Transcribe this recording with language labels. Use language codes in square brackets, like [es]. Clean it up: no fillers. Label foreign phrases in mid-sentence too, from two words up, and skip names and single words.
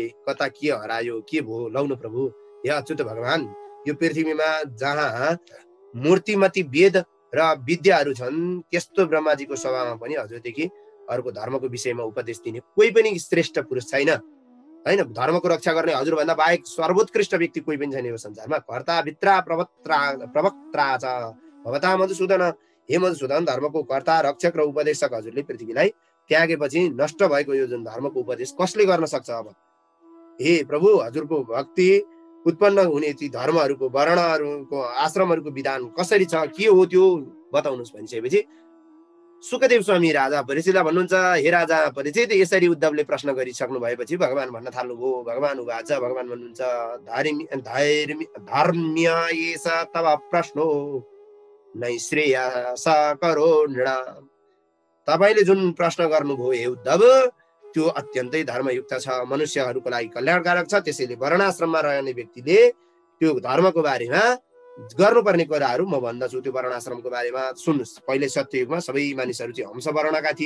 [ne] कता के हरायो, के भयो, लौन प्रभु। हे अच्युत भगवान, यो पृथ्वीमा जहाँ मूर्तिमती वेद र विद्याहरू छन् त्यस्तो ब्रह्माजीको सभामा पनि हजुरदेखि अर्को धर्मको विषयमा उपदेश दिने कोही पनि श्रेष्ठ पुरुष छैन हैन। धर्मको रक्षा गर्ने हजुरभन्दा बाहेक सर्वोत्कृष्ट व्यक्ति कोही पनि छैन यो संसारमा। [sa] कर्ता भित्रा प्रवक्ता च भवता मधुसूदन। [ne] हे मधुसूदन, धर्मको कर्ता रक्षक र उपदेशक हजुरले पृथ्वीलाई त्यागेपछि नष्ट भएको यो जुन धर्मको उपदेश कसले गर्न सक्छ? अब हे प्रभु, हजुरको भक्ति उत्पन्न हुने ती धर्महरूको वर्णहरूको आश्रमहरूको विधान कसरी छ, के हो त्यो बताउनुहोस् भनिसकेपछि सुखदेव स्वामी राजा परीक्षितलाई भन्नुहुन्छ, हे राजा परीक्षित, यसरी उद्धवले प्रश्न गरिसक्नु भएपछि भगवान भन्न थाल्नुभयो। [sa] भगवान उवाच, [ne] भगवान भन्नुहुन्छ, [sa] धर्म्य एष तव प्रश्नो नै श्रेयस करो नृणाम्। [ne] तपाईले जुन प्रश्न गर्नुभयो हे उद्धव त्यो अत्यन्तै धर्मयुक्त छ, मनुष्यहरूको लागि कल्याणकारक छ। त्यसैले वर्णाश्रममा रहने व्यक्तिले त्यो धर्मको बारेमा गर्नुपर्ने कुराहरू म भन्दछु। त्यो वर्णाश्रमको बारेमा सुन्नुस्। पहिले सत्ययुगमा सबै मानिसहरू चाहिँ हंस वर्णका थिए।